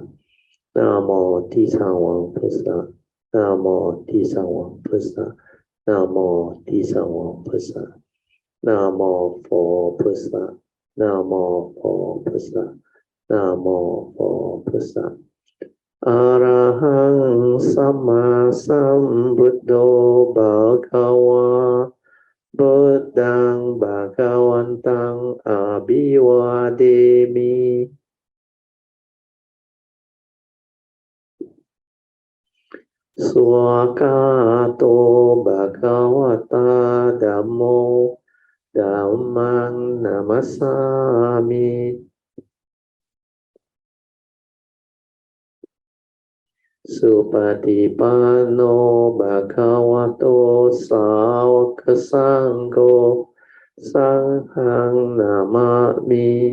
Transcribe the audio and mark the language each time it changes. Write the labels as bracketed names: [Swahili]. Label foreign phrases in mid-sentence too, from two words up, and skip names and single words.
[Chinese] 南无地藏王菩萨。南无地藏王菩萨。南无地藏王菩萨。南无佛菩萨。南无佛菩萨。南无佛菩萨。 [Pali] อะระหังสัมมาสัมพุทโธภะคะวาพุทธังภะคะวันตังอะภิวาเทมิ สวากาโตภะคะวะตาธัมโมธัมมังนะมัสสามิสุปฏิปันโนภะคะวะโตสาวกสังโฆสังฆังนามามิ